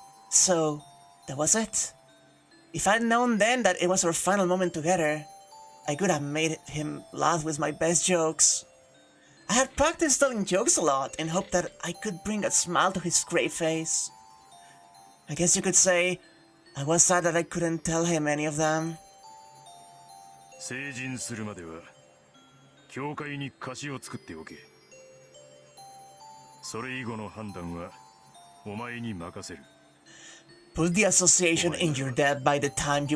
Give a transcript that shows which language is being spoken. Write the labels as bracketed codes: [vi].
[en] So, that was it. If I'd known then that it was our final moment together, I could have made him laugh with my best jokes. I had practiced telling jokes a lot in hope that I could bring a smile to his grey face. I guess you could say I was sad that I couldn't tell him any of them. [ja] 成人するまでは教会に貸しを作っておけ。それ以後の判断はお前に任せる。 [en] Put the association in your debt by the time you